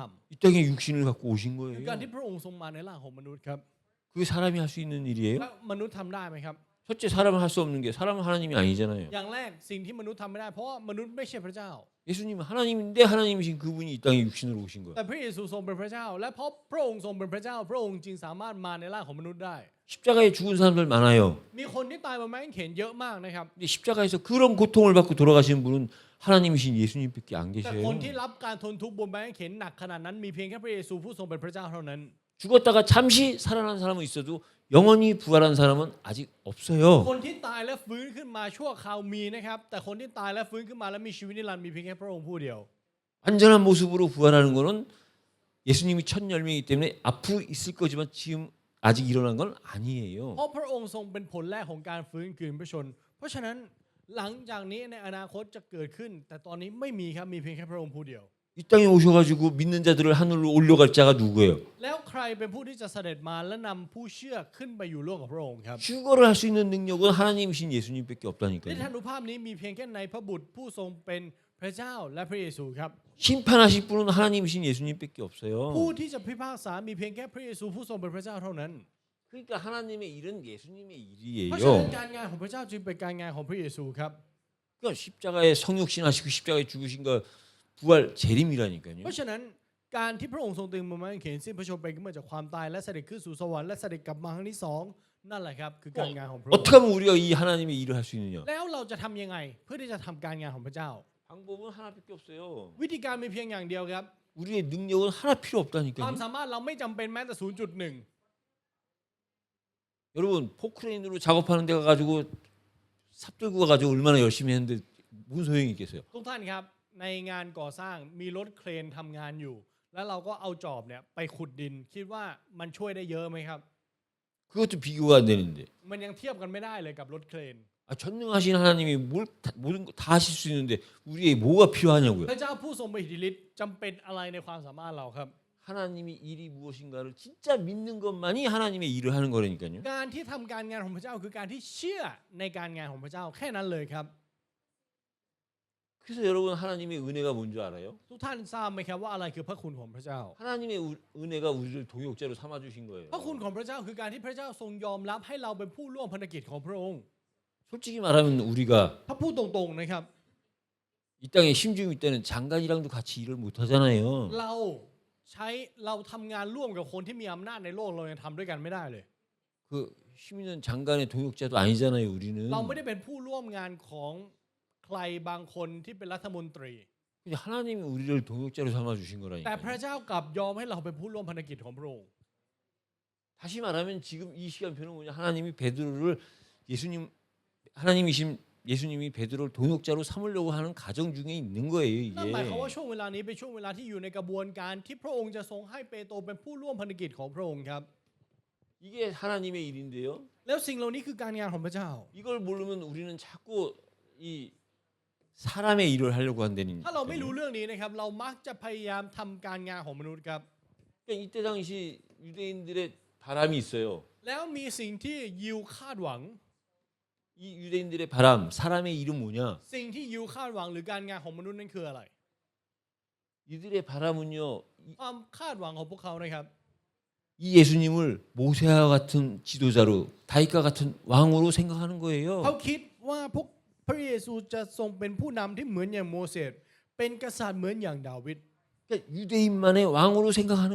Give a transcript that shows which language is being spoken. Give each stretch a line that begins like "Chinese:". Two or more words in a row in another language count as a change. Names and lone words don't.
Korean: 이 땅에 육신을 갖고 오신
Thai: ำคือ
Korean: 거예요.
Thai: การที่พระองค์ทรงมาในร่างของมนุษย์ครับ
Korean: 그게 사람이 할 수 있는 일이에요?
Thai: และมนุษย์ทำได้ไหมครับ
Korean: 첫째, 사람은 할 수 없는 게 사람은 하나님이 아니잖아요.
Thai: อย่างแรกสิ่งที่มนุษย์ทำไม่ได้เพราะว่ามนุษย์ไม่ใช่พระเจ้า
Korean: 예수님은 하나님인데 하나님이신 그분이 이 땅에 육신으로 오신 거예요.
Thai: แต่พระเยซูทรงเป็นพระเจ้า และเพราะพระองค์ทรงเป็นพระเจ้า พระองค์จึงสามารถมาในร่างของมนุษย์ได้
Korean: 십자가에 죽은 사람들 많아요.
Thai: มีคนที่ตายบนไม้กางเขนเยอะมากนะครับ
Korean: 근데 십자가에서 그런 고통을 받고 돌아가시는 분은 하나님이신 예수님밖에 안
Thai: แต่
Korean: 계셔요.
Thai: คนที่รับการทนทุกข์บนไม้กางเขนหนักขนาดนั้นมีเพียงแค่พระเยซูผู้ทรงเป็นพระเจ้าเท่านั้น
Korean: 죽었다가 잠시 살아난 사람은 있어도 영원히 부활한 사람은 아직 없어요.
Thai: คนที่ตายและฟื้นขึ้นมาชั่วคราวมีนะครับ แต่คนที่ตายและฟื้นขึ้นมาและมีชีวิตนิรันดร์มีเพียงแค่พระองค์ผู้เดียว
Korean: 완전한 모습으로 부활하는 거는 예수님이 첫 열매이기 때문에 앞으로 있을 거지만 지금 아직 일어난 건 아니에요.
Thai: เพราะพระองค์ทรงเป็นผลแรกของการฟื้นคืนพระชน เพราะฉะนั้นหลังจากนี้ในอนาคตจะเกิดขึ้น แต่ตอนนี้ไม่มีครับมีเพียงแค่พระองค์ผู้เดียว
Korean: 이 땅에 오셔가지고 믿는 자들을 하늘로 올려갈 자가 누구예요?
Thai: แล้วใครเป็นผู้ที่จะเสด็จมาและนำผู้เชื่อขึ้นไปอยู่ร่วมกับพระองค์ครับ
Korean: 휴거를 할 수 있는 능력은 하나님이신 예수님밖에
Thai: ใน
Korean: 없다니까요.
Thai: ทานุภาพนี้มีเพียงแค่ในพระบุตรผู้ทรงเป็นพระเจ้าและพระเยซูครับ
Korean: 심판하실 분은 하나님이신 예수님밖에 없어요.
Thai: ผู้ที่จะพิพากษามีเพียงแค่พระเยซูผู้ทรงเป็นพระเจ้าเท่านั้น
Korean: 그러니까 하나님의 일은 예수님의
Thai: เพราะฉะนั้น
Korean: 일이에요.
Thai: การงานของพระเจ้าจึงเป็นการงานของพระเยซูครับ
Korean: 그러니까 십자가에 성육신하시고 십자가에 죽으신 거 부활 재림이라니까요.
Thai: เพราะฉะนั้นการที่พระองค์ทรงตึงบนไม้กางเขนสิ้นพระชนม์ไปเมื่อจากความตายและเสด็จขึ้นสู่สวรรค์และเสด็จกลับมาครั้งที่สองนั่นแหละครับคือการงานของพระองค์
Korean: 어떻게 하면 우리가 이 하나님의 일을 할 수 있느냐?
Thai: แล้วเราจะทำยังไงเพื่อที่จะทำการงานของพระเจ้า
Korean: 방법은 하나밖에 없어요.
Thai: วิธีการมีเพียงอย่างเดียวครับ
Korean: 우리의 능력은 하나 필요
Thai: ความ
Korean: 없다니까요.
Thai: สามารถเราไม่จำเป็นแม้แต่ 0.1
Korean: 여러분 포크레인으로 작업하는 데 가가지고 삽 들고 가가지고 얼마나 열심히 했는데 무슨 소용이 있겠어요?
Thai: ทุกท่านครับในงานก่อสร้างมีรถเครนทำงานอยู่ แล้วเราก็เอาจอบเนี่ยไปขุดดินคิดว่ามันช่วยได้เยอะไหมครับ
Korean: 그것도 비교가 안 되는데.
Thai: มันยังเทียบกันไม่ได้เลยกับรถเครน
Korean: 전능하신 하나님이 모든 거 다 하실 수 있는데 우리의 뭐가 필요하냐고요?
Thai: พระเจ้าผู้ทรงมีอิทธิฤทธิ์จำเป็นอะไรในความสามารถเราครับ
Korean: 하나님이 일이 무엇인가를 진짜 믿는 것만이 하나님의 일을 하는 거라니까요.
Thai: การที่ทำการงานของพระเจ้าคือการที่เชื่อในการงานของพระเจ้าแค่นั้นเลยครับ
Korean: 그래서 여러분 하나님의 은혜가 뭔 줄 알아요?
Thai: ทุกท่านทราบไหมครับว่าอะไรคือพระคุณของพระเจ้า
Korean: 하나님의 은혜가 우리를 동역자로 삼아 주신 거예요.
Thai: พระคุณของพระเจ้าคือการที่พระเจ้าทรงยอมรับให้เราเป็นผู้ร่วมพันธกิจของพระองค์
Korean: 솔직히 말하면 우리가
Thai: ถ้าพูดตรงๆนะครับ
Korean: 이 땅에 심중이 때는 장관이랑도 같이 일을 못 하잖아요.
Thai: เราทำงานร่วมกับคนที่มีอำนาจในโลกเรายังทำด้วยกันไม่ได้เลย
Korean: 그 힘 있는 장관의 동역자도 아니잖아요, 우리는.
Thai: เราไม่ได้เป็นผู้ร่วมงานของใครบางคนที่เป็นรัฐมนตรี
Korean: 근데 하나님이 우리를 동역자로 삼아 주신
Thai: แต่พระ
Korean: 거라니까요.
Thai: เจ้ากลับยอมให้เราเป็นผู้ร่วมพันธกิจของพระองค์
Korean: 다시 말하면 지금 이 시간표는 뭐냐? 하나님이 베드로를 하나님이신 예수님이 베드로를 동역자로 삼으려고 하는 과정 중에 있는 거예요,
Thai: นั่นหมายความว่า
Korean: 이게.
Thai: ช่วงเวลานี้เป็นช่วงเวลาที่อยู่ในกระบวนการที่พระองค์จะทรงให้เปโตรเป็นผู้ร่วมพันธกิจของพระองค์ครับ
Korean: 이게 하나님의 일인데요.
Thai: แล้วสิ่งเหล่านี้คือการงานของพระเจ้า
Korean: 이걸 모르면 우리는 자꾸 이 사람의 일을 하려고 한다는
Thai: ถ้าเราไม่รู้เรื่องนี้นะครับเรามักจะพยายามทำการงานของมนุษย์ครับ
Korean: 그러니까 이때 당시 유대인들의 바람이 있어요.
Thai: แล้วมีสิ่งที่ยิวคาดหวัง
Korean: 이 유대인들의 바람, 사람의 이름 뭐냐?
Thai: สิ่งที่ยิวคาดหวังหรือการงานของมนุษย์นั้นคืออะไร
Korean: 이들의 바람은요.
Thai: ความคาดหวังของพวกเขานะครับ
Korean: 이 예수님을 모세와 같은 지도자로 다윗과 같은 왕으로 생각하는 거예요.
Thai: เขาคิดว่าพวกพระเยซูจะทรงเป็นผู้นำที่เหมือนอย่างโมเสสเป็นกษัตริย์เหมือนอย่างดาวิด
Korean: 그러니까 유대인만의 왕으로 생각하는